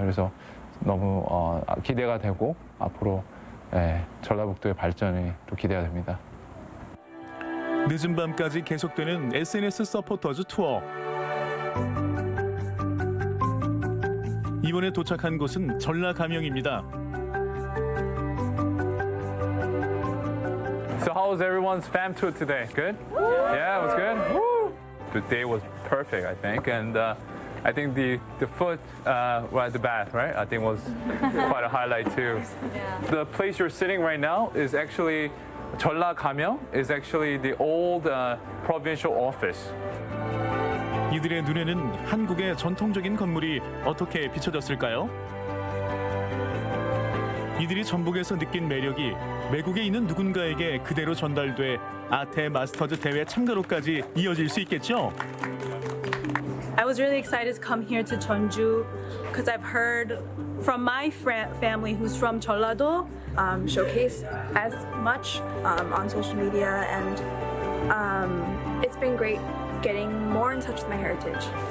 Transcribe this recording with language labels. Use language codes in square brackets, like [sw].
[ko] 그래서 너무 기대가 되고 앞으로 전라북도의 발전이 또 기대가 됩니다. 늦은 밤까지 계속되는 SNS 서포터즈 투어. 이번에 도착한 곳은 전라감영입니다. [en] So how was everyone's fam tour today? Good? Yeah, it was good. Woo! The day was perfect, I think, and I think the foot at the bath, right? I think was quite a highlight too. The place you're sitting right now is actually 전라감영. Is actually the old provincial office. [ko] 이들의 눈에는 한국의 전통적인 건물이 어떻게 비춰졌을까요? 이들이 전북에서 느낀 매력이 외국에 있는 누군가에게 그대로 전달돼 아테 마스터즈 대회 참가로까지 이어질 수 있겠죠? [en] I was really excited to come here to Jeonju because I've heard from my family who's from Jeollado showcase as much on social media, and it's been great getting more in touch with my heritage.